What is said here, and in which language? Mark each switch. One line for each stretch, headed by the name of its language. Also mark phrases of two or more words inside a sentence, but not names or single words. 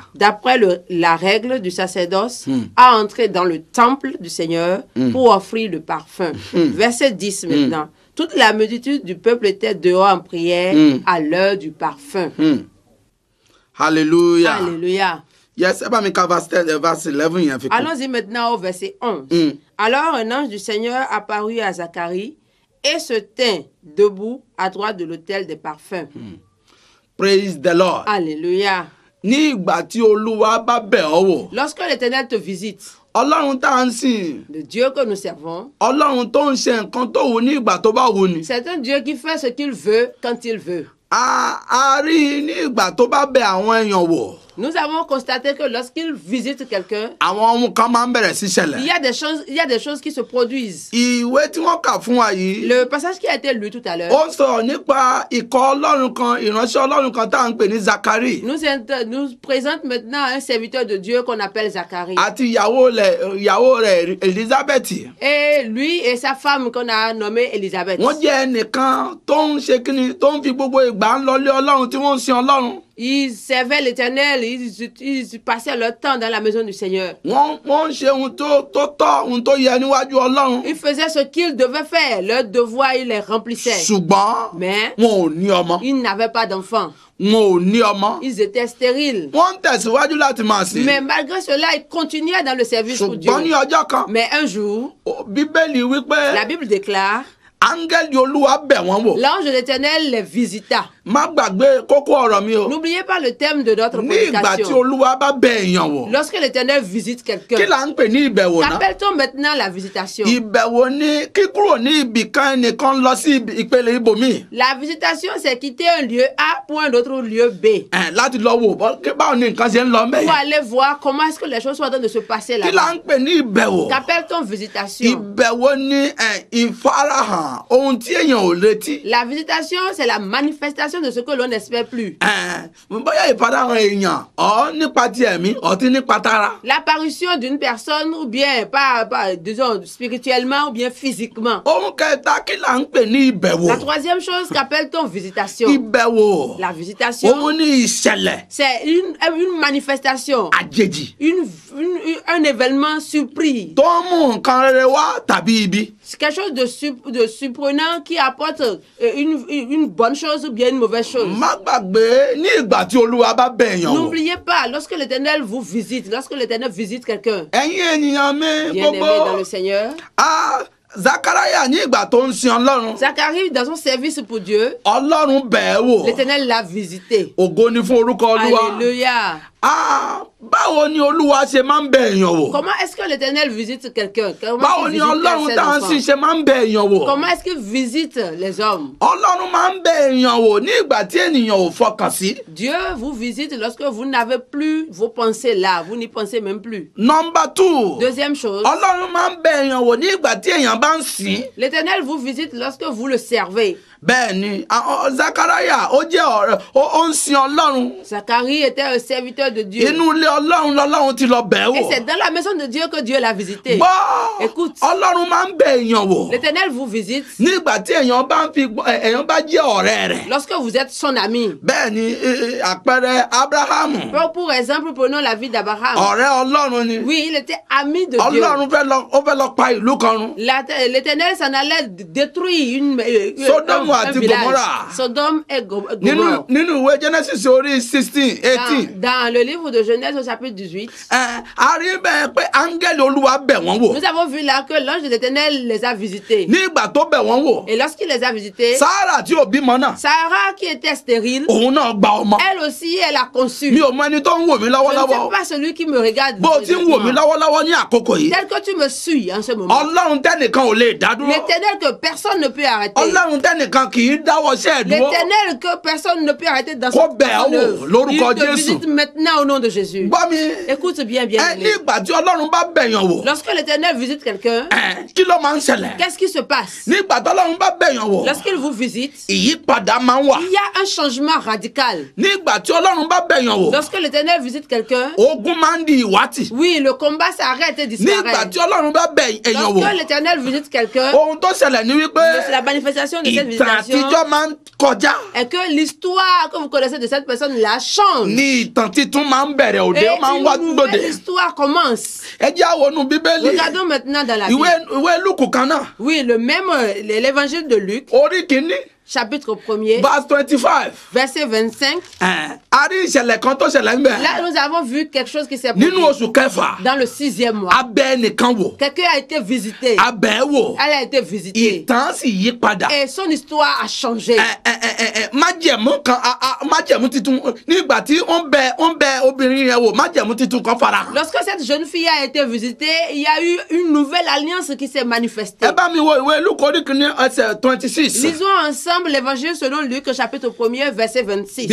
French: d'après la règle du sacerdoce, à entrer dans le temple du Seigneur pour offrir le parfum. Verset 10 maintenant. Toute la multitude du peuple était dehors en prière à l'heure du parfum. Hallelujah. Alléluia.
Yoruba: Yes, ẹ bá mi ka verse 11 yẹn fi kún.
French: Allons-y maintenant au verset 11. Alors un ange du Seigneur apparut à Zacharie et se tint debout à droite de l'autel des parfums.
English: Praise the Lord.
French: Alléluia.
Yoruba: Ní ìgbà tí Olúwa bá bẹ̀ ọ́ wò.
French: Lorsque l'Éternel te visite,
Yoruba: Ọlọ́run tá à ń sìn.
French: le Dieu que nous servons,
Yoruba: Ọlọ́run tó ń ṣe nǹkan tó wù ní ìgbà tó bá wù ni.
French: c'est un Dieu qui fait ce qu'il veut quand il veut.
Yoruba: A rí i ní ìgbà tó bá bẹ̀ àwọn èèyàn wò.
French: Nous avons constaté que lorsqu'il visite quelqu'un,
Yoruba: Àwọn ohun kan máa ń bẹ̀rẹ̀ sí
French: il
Yoruba: ṣẹlẹ̀.
French: y a des choses qui se produisent.
Yoruba: Ìwé tí wọ́n kà fún wa yìí.
French: Le passage qui a été lu tout à l'heure
Yoruba: Ó sọ̀rọ̀ nípa ikọ̀ Ọlọ́run kan, ìránṣẹ́ Ọlọ́run kan tá à ń pè ní Zakari.
French: nous présente maintenant un serviteur de Dieu qu'on appelle Zacharie.
Yoruba: Àti ìyàwó rẹ̀ Elizabeth.
French: Et lui et sa femme qu'on a nommée Élisabeth.
Yoruba: Wọ́n jẹ́ ẹnìkan tó ń ṣe kíni tó ń fi gbogbo ìgbà àgbà ń lọlé ọlọ́run tí wọ́n ń sin ọlọ́run.
French: Ils servaient l'Éternel, ils passaient leur temps dans la maison du Seigneur.
Yoruba: wọ́n ń ṣe ohun tó tọ́ ohun tó yẹ níwájú ọlọ́run.
French: Ils faisaient ce qu'ils devaient faire, leur devoir, ils les remplissaient.
Yoruba: ṣùgbọ́n
French: Mais
Yoruba: wọn ò ní ọmọ.
French: ils n'avaient pas d'enfants.
Yoruba: wọn ò ní ọmọ.
French: Ils étaient stériles.
Yoruba: wọ́n ń tẹ̀síwájú láti máa sìn.
French: Mais malgré cela, ils continuaient dans le service pour Dieu.
Yoruba: ṣùgbọ́n ní ọjọ́ kan
French: Mais un jour,
Yoruba: bíbélì wípé
French: la Bible déclare,
Yoruba: áńgẹ́lì olúwa bẹ̀ wọ́n wò.
French: l'ange de l'Éternel les visita.
Yoruba: má gbàgbé kókó ọ̀rọ̀ mi o.
French: N'oubliez pas le thème de notre
Yoruba: ní ìgbà tí
French: prédication.
Yoruba: olúwa bá bẹ̀ èèyàn wò.
French: Lorsque l'Éternel visite
Yoruba: kí
French: quelqu'un,
Yoruba: là ń pè ní ìbẹ̀wò náà.
French: qu'appelle-t-on maintenant la visitation?
Yoruba: ìbẹ̀wò ni kíkúrò ní ibì kan ẹnìkan lọ sí ìpele ibòmíì.
French: La visitation, c'est quitter un lieu A pour un autre lieu B.
Yoruba: láti lọ wò báwo ni nǹkan ṣe ń lọ
French: Pour
Yoruba: mẹ́yìn.
French: aller voir comment est-ce que les choses sont en train de se passer
Yoruba: kí là
French: là-bas.
Yoruba: ń pè ní ìbẹ̀wò.
French: Qu'appelle-t-on visitation?
Yoruba: ìbẹ̀wò ni ìfarahàn ohun tí èèyàn ò retí.
French: La visitation, c'est la manifestation de ce que l'on n'espère plus.
Yoruba: bóyá ìfarahàn èèyàn ọ̀ nípa ti ẹ̀mí ọ̀tí nípa tara.
French: L'apparition d'une personne, ou bien, disons, spirituellement, ou bien physiquement.
Yoruba: ohun kẹta kí là ń pè ní ìbẹ̀wò.
French: La troisième chose, qu'appelle-t-on visitation?
Yoruba: ìbẹ̀wò
French: La visitation,
Yoruba: òun ní ìṣẹ̀lẹ̀
French: c'est une manifestation,
Yoruba: àjèjì
French: un événement surpris.
Yoruba: tó ń mú nǹkan rere wá tàbí ibi.
French: C'est quelque chose de surprenant qui apporte une bonne chose ou bien une mauvaise chose.
Yoruba: má gbàgbé ní ìgbà tí olúwa bá bẹ̀ èèyàn wò.
French: N'oubliez pas, lorsque l'Éternel vous visite, lorsque l'Éternel visite quelqu'un,
Yoruba: ẹ̀yin ènìyàn mi
French: bien-aimé dans
Yoruba: gbogbo
French: le Seigneur,
Yoruba: Zakaraya ní ìgbà tó ń sin ọlọ́run.
French: Zacharie, dans son service pour Dieu,
Yoruba: ọlọ́run bẹ̀ ẹ́ wò.
French: l'Éternel l'a visité.
Yoruba: ògo ni fún orúkọ olúwa.
French: Alléluia.
Yoruba: báwo ni olúwa ṣe máa ń bẹ̀ èèyàn wò.
French: Comment est-ce que l'Éternel visite quelqu'un?
Yoruba: báwo ni ọlọ́run tá à ń sìn ṣe máa ń bẹ̀ èèyàn wò.
French: Comment est-ce qu'il visite les hommes?
Yoruba: ọlọ́run máa ń bẹ̀ èèyàn wò ní ìgbà tí ènìyàn ò fọkàn sí.
French: Dieu vous visite lorsque vous n'avez plus vos pensées là, vous n'y pensez même plus.
English: Number 2.
French: Deuxième chose,
Yoruba: ọlọ́run máa ń bẹ̀ èèyàn wò ní ìgbà tí èèyàn bá ń sìn.
French: l'Éternel vous visite lorsque vous le servez.
Yoruba: bẹ́ẹ̀ ni Zakaraya ó jẹ́ ọ̀rẹ́ ó ń sin ọlọ́run.
French: Zacharie était un serviteur de Dieu.
Yoruba: inú ilé ọlọ́run lọ́lọ́run ti lọ bẹ̀ ẹ́
French: Et
Yoruba: wò.
French: c'est dans la maison de Dieu que Dieu l'a visité.
Yoruba: gbọ́
French: Écoute.
Yoruba: ọlọ́run máa ń bẹ̀ èèyàn wò.
French: L'Éternel vous visite
Yoruba: nígbà tí èèyàn bá jẹ́ ọ̀rẹ́ rẹ̀.
French: lorsque vous êtes son ami.
Yoruba: bẹ́ẹ̀ ni àpẹẹrẹ Abrahamu
French: Pour exemple, prenons la vie d'Abraham.
Yoruba: ọ̀rẹ́ ọlọ́run ni.
French: Oui, il était ami de Dieu.
Yoruba: ọlọ́run fẹ́ lọ pa ìlú kan run.
French: L'Éternel s'en allait détruire
Yoruba: Sodome
French: un
Yoruba: àti
French: village.
Yoruba: Gomorrah.
French: Sodome et Gomorrah.
Yoruba: nínú ìwé Genesis orí 16, 18.
French: Dans le livre de Genèse au chapitre 18,
Yoruba: a rí bẹ́ẹ̀ pé áńgẹ́lì olúwa bẹ̀ wọ́n wò.
French: nous avons vu là que l'ange de l'Éternel les a visités.
Yoruba: ní ìgbà tó bẹ̀ wọ́n wò.
French: Et lorsqu'il les a visités,
Yoruba: Sárà tí ò bímọ náà.
French: Sarah, qui était stérile,
Yoruba: òun náà gba ọmọ.
French: elle aussi, elle a conçu.
Yoruba: mi ò mọ ẹni tó ń wò mí
French: Je ne
Yoruba: lọ́wọ́lọ́wọ́.
French: sais pas celui qui me regarde.
Yoruba: bó o ti ń wò mí lọ́wọ́lọ́wọ́ ní àkókò yìí.
French: Tel que tu me suis en ce moment.
Yoruba: ọlọ́run tẹ́nìkan ò lè dá dúró.
French: L'Éternel que personne ne peut arrêter.
Yoruba: ọlọ́run tẹ́nìkan kì í dáwọ́ iṣẹ́ ẹ̀ dúró.
French: L'Éternel que personne ne peut arrêter dans
Yoruba: Kó
French: son
Yoruba: bẹ̀ ọ́ wò
French: œuvre.
Yoruba: lórúkọ
French: Il te
Yoruba: Jésù.
French: visite maintenant au nom de Jésus.
Yoruba: gbọ́ mi.
French: Écoute bien, bien.
Yoruba: ní ìgbà tí ọlọ́run bá bẹ̀yàn wò.
French: Lorsque l'Éternel visite quelqu'un,
Yoruba: kí ló máa ń ṣẹlẹ̀.
French: qu'est-ce qui se passe?
Yoruba: ní ìgbà tí ọlọ́run bá bẹ̀yàn wò.
French: Lorsqu'il vous visite,
Yoruba: ìyípadà máa ń wà.
French: il y a un changement radical.
Yoruba: ní ìgbà tí ọlọ́run bá bẹ̀yàn wò.
French: Lorsque l'Éternel visite quelqu'un,
Yoruba: ogun máa ń di ìwátì.
French: oui, le combat s'arrête et
Yoruba: ní ìgbà
French: disparaît.
Yoruba: tí ọlọ́run bá bẹ̀ èèyàn wò.
French: Lorsque l'Éternel visite quelqu'un,
Yoruba: ohun tó ṣẹlẹ̀ ni wípé
French: c'est la manifestation de cette
Yoruba: ìtàn
French: visitation
Yoruba: àtijọ́ máa ń kọjá.
French: et que l'histoire que vous connaissez de cette personne-là change.
Yoruba: ní ìtàn titun máa ń bẹ̀rẹ̀ òde
French: Et
Yoruba: ó máa ń wá
French: une
Yoruba: gbòde.
French: nouvelle histoire commence.
Yoruba: ẹ jẹ́ àwọn onú bíbélì.
French: Regardons maintenant dans la
Yoruba: ìwé
French: Bible.
Yoruba: Lúùkù kan náà.
French: Oui, le même, l'évangile de Luc,
Yoruba: orí kìíní
French: chapitre 1er,
Yoruba: verse 25.
French: verset 25.
Yoruba: a rí ìṣẹ̀lẹ̀ kan tó ṣẹlẹ̀ ń bẹ̀.
French: Là, nous avons vu quelque chose qui s'est
Yoruba: nínú
French: produit
Yoruba: oṣù kẹfà.
French: dans le 6e mois.
Yoruba: a bẹ̀ ẹnìkan wò.
French: Quelqu'un a été visité.
Yoruba: a bẹ̀ ẹ́ wò.
French: Elle a été visitée.
Yoruba: ìtàn sì yí padà.
French: Et son histoire a changé.
Yoruba: májẹ̀mú kan májẹ̀mú titun nígbà tí wọ́n bẹ̀ obìnrin yẹn wò májẹ̀mú titun kan fara hàn.
French: Lorsque cette jeune fille a été visitée, il y a eu une nouvelle alliance qui s'est manifestée.
Yoruba: ẹ bá mi wo ìwé Lúùkù orí kìíní ẹsẹ̀ 26.
French: Lisons ensemble l'évangile selon Luc, chapitre 1er, verset 26.